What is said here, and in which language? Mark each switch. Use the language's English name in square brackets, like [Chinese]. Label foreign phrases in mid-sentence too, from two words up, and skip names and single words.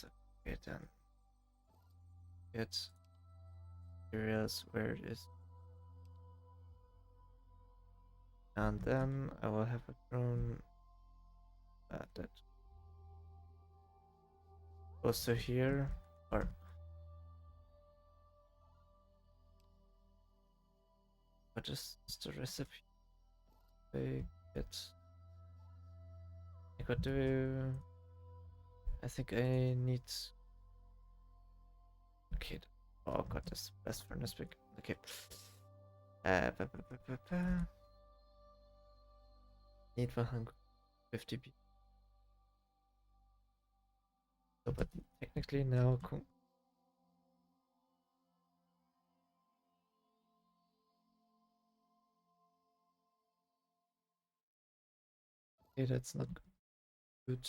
[English] Okay, then get areas where it is, and then I will have a drone that goes to here, or what is the recipe? Bake it. I got to. I think I need. Okay. Oh god, this blast furnace big. Okay. Ba, ba, ba, ba, ba. Need 150 B. So, but technically now. Okay, that's not good.